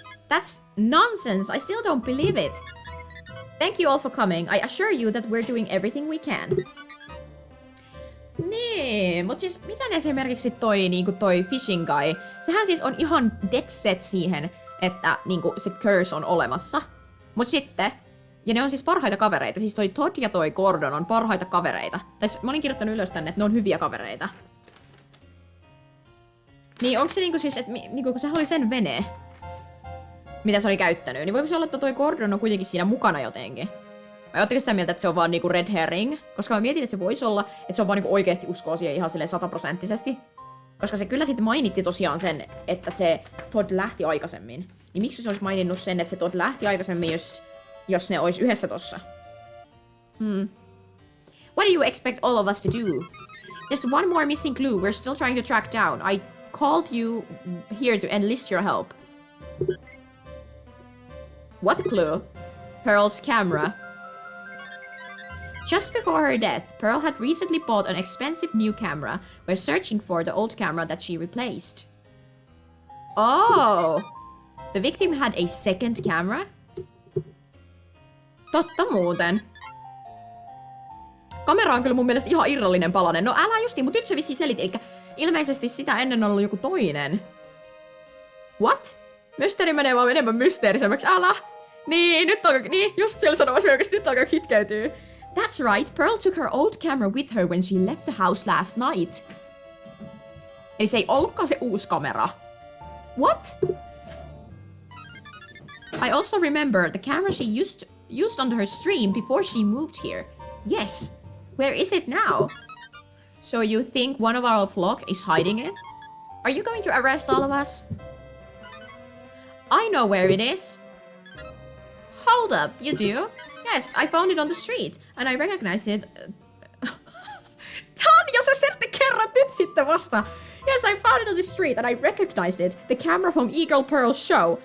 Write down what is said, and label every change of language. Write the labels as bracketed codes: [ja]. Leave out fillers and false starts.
[en] That's nonsense. I still don't believe it. Thank you all for coming. I assure you that we're doing everything we can. [fi] Niin, mut siis miten esimerkiksi toi [en] fishing guy, [fi] sehän siis on ihan [en] dead set [fi] siihen, että niinku se curse on olemassa. Mut sitten, ja ne on siis parhaita kavereita, siis toi Todd ja toi Gordon on parhaita kavereita. Tai mä olin kirjoittanut ylös tänne, että ne on hyviä kavereita. Niin onko se niinku siis, että niinku, kun sehän oli sen vene, mitä se oli käyttänyt, niin voiko se olla, että toi Gordon on kuitenkin siinä mukana jotenkin? Vai ootteko sitä mieltä, että se on vaan niinku red herring? Koska mä mietin, että se voisi olla, että se on vaan niinku oikeesti uskoo siihen ihan silleen 100%. Koska se kyllä sitten mainitti tosiaan sen, että se Todd lähti aikaisemmin. Niin miksi se olisi maininnut sen, että se Todd lähti aikaisemmin, jos ne olisi yhdessä tossa? [en] What do you expect all of us to do? There's one more missing clue we're still trying to track down. I called you here to enlist your help. What clue? Pearl's camera. Just before her death, Pearl had recently bought an expensive new camera. We're searching for the old camera that she replaced. Oh! The victim had a second camera? [fi] Totta muuten. Kamera on kyllä mun mielestä ihan irrallinen palanen. No älä justiin, mut nyt se vissiin selitti. Ilmeisesti sitä ennen on ollut joku toinen. [en] What? [fi] Mysteeri menee vaan enemmän mysteerisemmäksi. Älä! Niin, nyt alkaa... Niin, just siellä sanomassa melkein, nyt alkaa kitkeytyä. [en] That's right, Pearl took her old camera with her when she left the house last night. [fi] Eli se ei ollutkaan se uusi kamera. [en] What? I also remember the camera she used on her stream before she moved here. Yes. Where is it now? So you think one of our flock is hiding it? Are you going to arrest all of us? I know where it is. Hold up, you do? Yes, I found it on the street, and I recognize it. [fi] Tanja, sä sen kerrot nyt sitten vasta. [en] Yes, I found it on the street, and I recognized it. The camera from Eagle Pearl's show.